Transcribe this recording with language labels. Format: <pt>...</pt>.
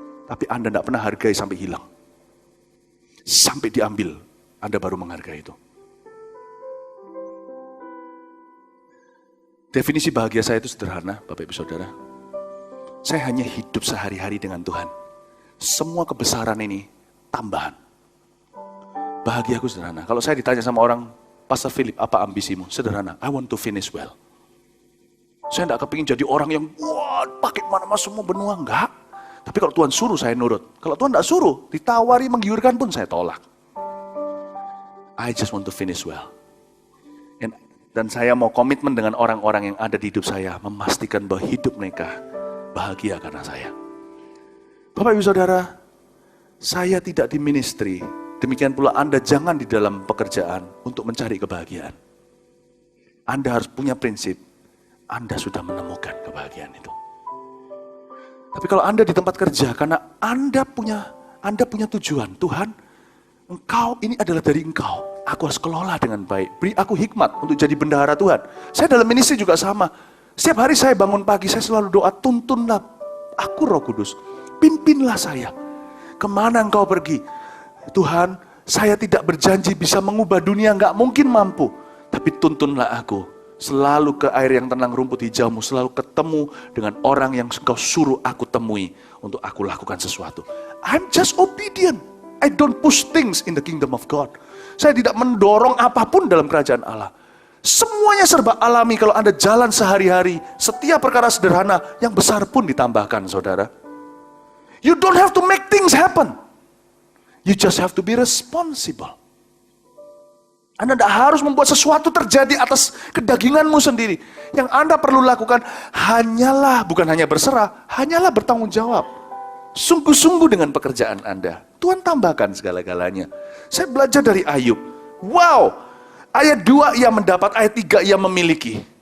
<id>Tapi Anda enggak pernah hargai sampai hilang. Sampai diambil, Anda baru menghargai itu. Definisi bahagia saya itu sederhana, Bapak Ibu Saudara. Saya hanya hidup sehari-hari dengan Tuhan. Semua kebesaran ini tambahan. Bahagiaku sederhana. Kalau saya ditanya sama orang, Pastor Philip, apa ambisimu? Sederhana,</id> <en>I want to finish well.</en> <id>Saya tidak kepingin jadi orang yang, wah, pakai mana-mana semua benua, enggak. Tapi kalau Tuhan suruh, saya nurut. Kalau Tuhan tidak suruh, ditawari, menggiurkan pun saya tolak.</id> <en>I just want to finish well.</en> <id>Dan saya mau komitmen dengan orang-orang yang ada di hidup saya, memastikan bahwa hidup mereka bahagia karena saya. Bapak Ibu Saudara, saya tidak di ministry, demikian pula Anda jangan di dalam pekerjaan untuk mencari kebahagiaan. Anda harus punya prinsip, Anda sudah menemukan kebahagiaan itu. Tapi kalau Anda di tempat kerja, karena Anda punya tujuan, Tuhan, Engkau ini adalah dari Engkau. Aku harus kelola dengan baik. Beri aku hikmat untuk jadi bendahara Tuhan. Saya dalam ministry juga sama. Setiap hari saya bangun pagi, saya selalu doa, tuntunlah aku Roh Kudus. Pimpinlah saya. Kemana Engkau pergi? Tuhan, saya tidak berjanji bisa mengubah dunia, nggak mungkin mampu. Tapi tuntunlah aku. Selalu ke air yang tenang, rumput hijaumu. Selalu ketemu dengan orang yang Engkau suruh aku temui. Untuk aku lakukan sesuatu.</id> <en>I'm just obedient. I don't push things in the kingdom of God.</en> <id>Saya tidak mendorong apapun dalam kerajaan Allah. Semuanya serba alami kalau Anda jalan sehari-hari. Setiap perkara sederhana, yang besar pun ditambahkan, saudara.</id> <en>You don't have to make things happen. You just have to be responsible.</en> <id>Anda tidak harus membuat sesuatu terjadi atas kedaginganmu sendiri. Yang Anda perlu lakukan hanyalah, bukan hanya berserah, hanyalah bertanggung jawab. Sungguh-sungguh dengan pekerjaan Anda. Tuhan tambahkan segala-galanya. Saya belajar dari Ayub. Wow, ayat 2 ia mendapat, ayat 3 ia memiliki.</id>